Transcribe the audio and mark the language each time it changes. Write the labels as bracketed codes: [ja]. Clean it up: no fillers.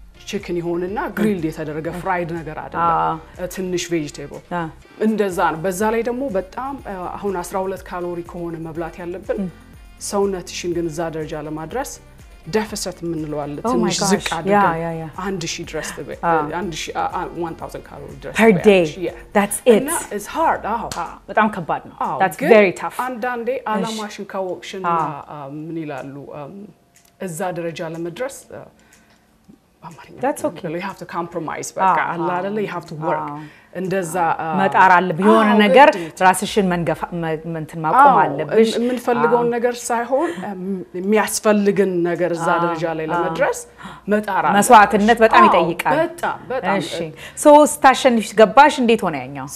[am] chicken ይሆንና ግሪልድ የተደረገ ፍራይድ ነገር አይደለም ትንሽ ቬጂቴብል እንደዛ ነው በዛ ላይ ደግሞ በጣም አሁን 12 ካሎሪ ከሆነ መብላት ያለብን ሰውነትሽን ግን እዛ ደረጃ ለማድረስ deficit ምንለው አለ ትንሽ ዝቅ አድርገን 1000 ድረስ 1000 ካሎሪ ድረስ [en] per day that's it and it's hard [am] በጣም ከባድ ነው [en] that's very tough [am] አንዳንዴ አላማሽን ካወቅሽና ምን ይላሉ እዛ ደረጃ ለመድረስ [en] that's okay you have to compromise [am] በቃ አላለ [en] you have to work እንደዛ [am] መጣር አለብሽ የሆነ ነገር ራስሽን እንትን ማቆም አለብሽ ምን ፈልገው ነገር ሳይሆን የሚያስፈልግን ነገር እዛ ደረጃ ላይ ለመድረስ መጣር አለ መስዋዕትነት በጣም ይጠይቃል በጣም እሺ ሶ ስታሸንፊ ገባሽ እንዴት ሆነ ያኛው